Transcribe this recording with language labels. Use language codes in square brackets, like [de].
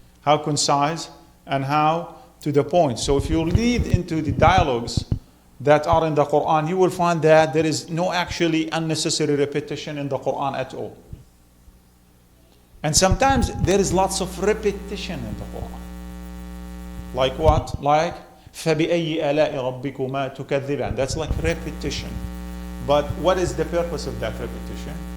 [en] How concise and how to the point. So if you read into the dialogues that are in the Quran, you will find that there is no actually unnecessary repetition in the Quran at all. And sometimes there is lots of repetition in the Quran. Like what? [ar] Like فَبِأَيِّ آلَاءِ رَبِّكُمَا تُكَذِّبَانِ. [en] That's like repetition. But what is the purpose of that repetition?